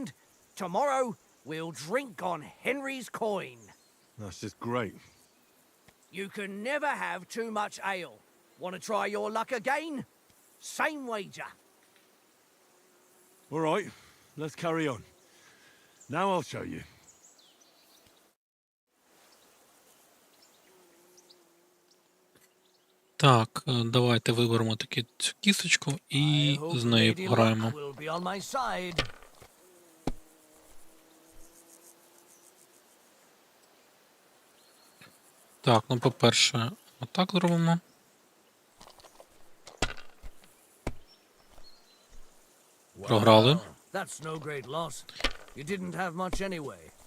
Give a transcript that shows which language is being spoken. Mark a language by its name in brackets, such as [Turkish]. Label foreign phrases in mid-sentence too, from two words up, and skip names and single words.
[English] Tomorrow we'll drink on Henry's coin. That's just great. You can never have too much ale. Want to try your luck again? Same wager. All right, let's carry on. Now I'll show you. [Ukrainian] Так, давайте виберемо таку цю кісточку і з нею [English] Lady [Ukrainian] пограємо. [English] Luck will be on my side. [Ukrainian] Так, ну по-перше, отак зробимо. Програли. [English] Well, that's no great loss. You didn't have much anyway.